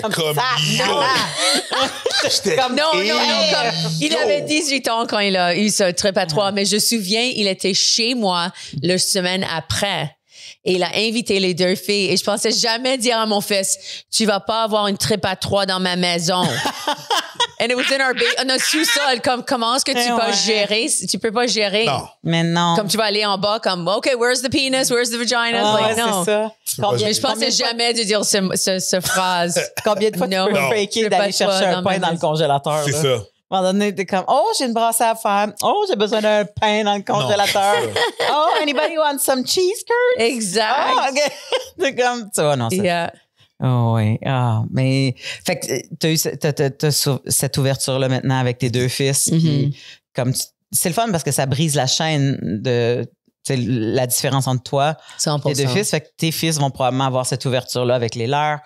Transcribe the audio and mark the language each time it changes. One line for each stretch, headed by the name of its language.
French: Comme il avait 18 ans quand il a eu ce trip à 3, mais je me souviens, il était chez moi la semaine après. Et il a invité les 2 filles. Et je pensais jamais dire à mon fils, tu vas pas avoir une trip à 3 dans ma maison.
English: And it was in
French: notre sous-sol. Comment est-ce que tu peux gérer? Tu peux pas gérer. Non. Mais non. Comme tu vas aller en bas, comme,
English: OK, where's the penis? Where's the vagina?
French: Non. C'est ça. Mais je pensais jamais de dire cette phrase. Combien de fois tu peux faker d'aller chercher un pain dans le congélateur? C'est ça. À un moment donné, t'es comme, oh, j'ai une brassée à faire. Oh, j'ai besoin d'un pain dans le congélateur.
English: Oh, anybody want some cheese curds?
French: Exact. Oh, OK. C'est comme, tu vois, non, ça.
English: Yeah.
French: Oh, oui. Ah, mais, fait que t'as cette ouverture-là maintenant avec tes 2 fils. Puis, comme, c'est le fun parce que ça brise la chaîne de, tu sais, la différence entre toi 100%. et tes 2 fils. Fait que tes fils vont probablement avoir cette ouverture-là avec les leurs.